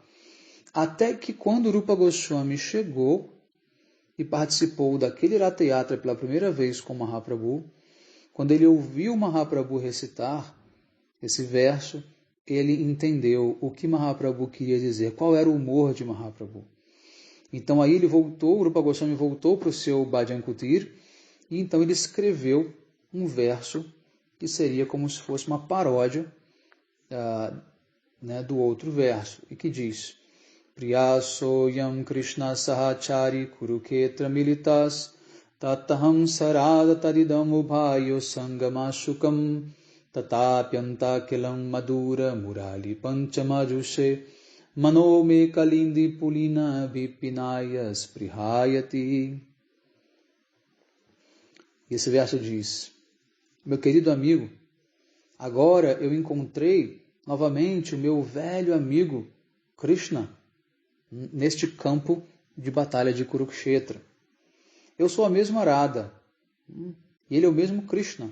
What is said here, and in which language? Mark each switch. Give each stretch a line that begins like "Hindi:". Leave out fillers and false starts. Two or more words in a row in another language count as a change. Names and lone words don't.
Portuguese: Até que quando Rupa Goswami chegou e participou daquele Ratha Yatra pela primeira vez com Mahaprabhu, quando ele ouviu Mahaprabhu recitar esse verso, ele entendeu o que Mahaprabhu queria dizer, qual era o humor de Mahaprabhu. Então aí ele voltou, Rupa Goswami voltou para o seu
Sanskrit: Bhajan Kutir,
Portuguese: e então ele escreveu um verso que seria como se fosse uma paródia do outro verso, e que diz:
Sanskrit: Priyaso yam Krishna sahachari kuruketra militas tataham sarada tadidam ubhayo sangamashukam tatapyanta kilam madura murali panchamajushe manome kalindi pulina vipinaya sprihayati.
Portuguese: E esse verso diz: meu querido amigo, agora eu encontrei novamente o meu velho amigo Krishna neste campo de batalha de Kurukshetra. Eu sou a mesma Radha e ele é o mesmo Krishna.